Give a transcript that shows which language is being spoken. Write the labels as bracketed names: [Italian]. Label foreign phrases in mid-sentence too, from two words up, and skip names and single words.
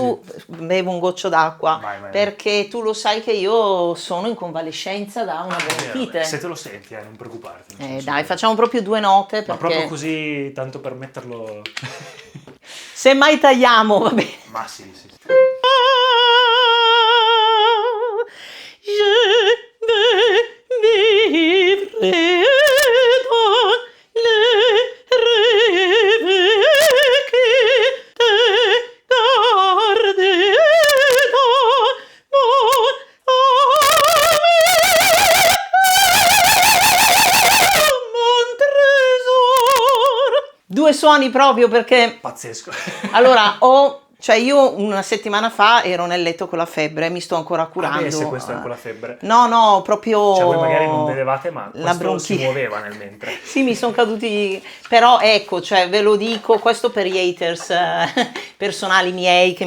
[Italian] tu bevo un goccio d'acqua, Vai, vai, vai. perché tu lo sai che io sono in convalescenza da una È vero, bronchite. se te lo senti, non preoccuparti. Non c'è nessun Dai, problema. facciamo proprio 2 note Ma proprio perché così, tanto per metterlo... se mai tagliamo, va bene. Ma sì, sì. [French] Je vais vivre dans les rêves que te garder dans mon trésor. [Italian] 2 suoni proprio perché Pazzesco. allora cioè io una settimana fa ero nel letto con la febbre, mi sto ancora curando. Beh, se questo è con la febbre. No, proprio Cioè, voi magari non vedevate, ma la questo si bronchite. muoveva nel mentre. Sì, mi sono caduti, però ecco, cioè ve lo dico, questo per gli haters personali miei che mi